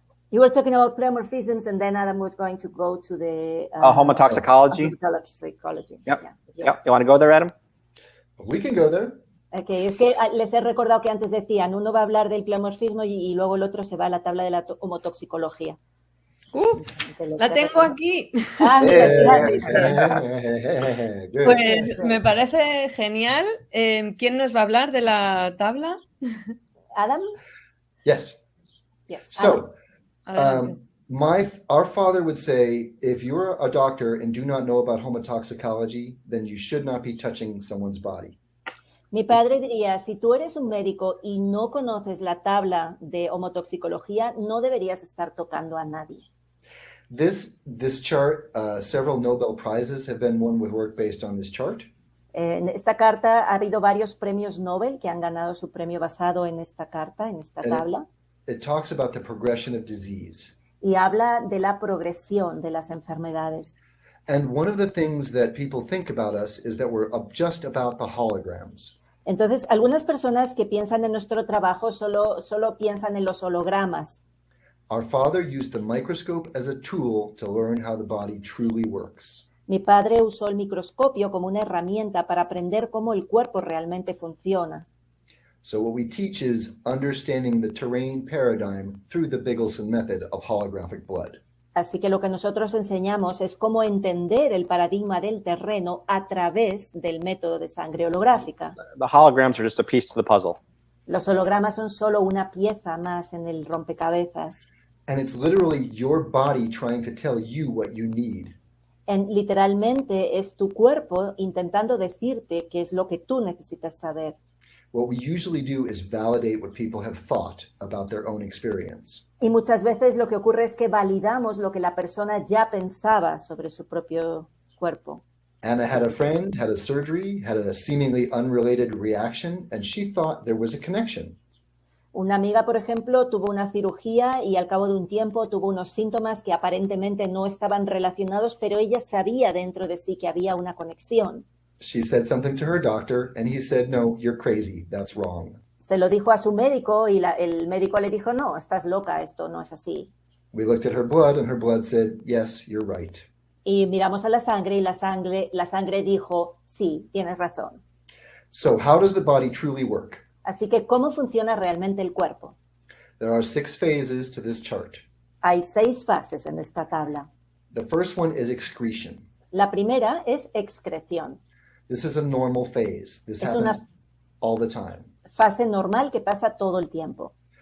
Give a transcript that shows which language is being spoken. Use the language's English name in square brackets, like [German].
[English] You were talking about pleomorphisms, and then Adam was going to go to the... homotoxicology. Homotoxicology. Yep. You want to go there, Adam? We can go there. [Spanish] Okay, es que les he recordado que antes decían, uno va a hablar del pleomorfismo y luego el otro se va a la tabla de la homotoxicología. La tengo aquí. Mira, Pues me parece genial. ¿Quién nos va a hablar de la tabla? Adam? [English] Yes. So, Adam. our father would say, if you're a doctor and do not know about homotoxicology, then you should not be touching someone's body. [Spanish] Mi padre diría, si tú eres un médico y no conoces la tabla de homotoxicología, no deberías estar tocando a nadie. [English] This chart, several Nobel Prizes have been won with work based on this chart. [Spanish] En esta carta ha habido varios premios Nobel que han ganado su premio basado en esta carta, en esta tabla. [English] It talks about the progression of disease. [Spanish] Y habla de la progresión de las enfermedades. [English] And one of the things that people think about us is that we're just about the holograms. [Spanish] Entonces, algunas personas que piensan en nuestro trabajo solo piensan en los hologramas. [English] Our father used the microscope as a tool to learn how the body truly works. [Spanish] Mi padre usó el microscopio como una herramienta para aprender cómo el cuerpo realmente funciona. [English] So what we teach is understanding the terrain paradigm through the Bigelsen method of holographic blood. [Spanish] Así que lo que nosotros enseñamos es cómo entender el paradigma del terreno a través del método de sangre holográfica. [English] The holograms are just a piece to the puzzle. [Spanish] Los hologramas son solo una pieza más en el rompecabezas. [English] And it's literally your body trying to tell you what you need. [Spanish] Literalmente es tu cuerpo intentando decirte qué es lo que tú necesitas saber. [English] What we usually do is validate what people have thought about their own experience. [Spanish] Y muchas veces lo que ocurre es que validamos lo que la persona ya pensaba sobre su propio cuerpo. [English] Anna had a friend, had a surgery, had a seemingly unrelated reaction, and she thought there was a connection. [Spanish] Una amiga, por ejemplo, tuvo una cirugía y al cabo de un tiempo tuvo unos síntomas que aparentemente no estaban relacionados, pero ella sabía dentro de sí que había una conexión. [English] She said something to her doctor, and he said, no, you're crazy, that's wrong. [Spanish] Se lo dijo a su médico y el médico le dijo, no, estás loca, esto no es así. [English] We looked at her blood, and her blood said, yes, you're right. [Spanish] Y miramos a la sangre y la sangre dijo, sí, tienes razón. [English] So how does the body truly work? [Spanish] Así que, ¿cómo funciona realmente el cuerpo? [English] There are 6 phases to this chart. [Spanish] Hay 6 fases en esta tabla. [English] The first one is excretion. [Spanish] La primera es excreción. [English] This is a normal phase. This [Spanish] Es [English] happens [Spanish] una [English] all the time. [Spanish] fase normal que pasa todo el tiempo.